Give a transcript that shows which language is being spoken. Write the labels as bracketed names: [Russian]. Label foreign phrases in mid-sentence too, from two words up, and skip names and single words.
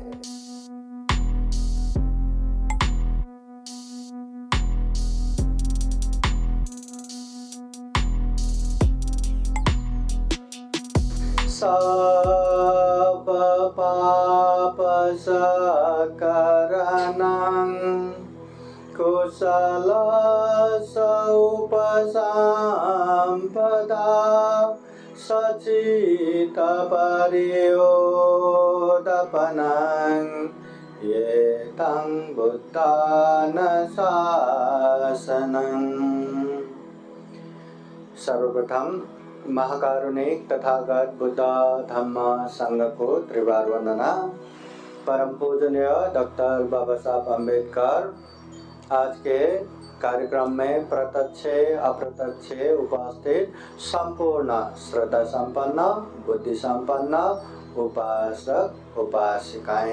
[Pali] सब पाप सकरणं कुशल उपसंपदा सचित परियोदपनं एतं बुद्धान शासनं। [Hindi] सर्वप्रथम महाकारुणिक तथागत बुद्ध धम्म संघ को त्रिवार वंदना। परम पूजनीय डॉक्टर बाबा साहब अम्बेडकर आज के कार्यक्रम में प्रत्यक्ष अप्रत्यक्ष उपस्थित संपूर्ण श्रद्धा संपन्न बुद्धि संपन्न उपासक उपासिकाएं।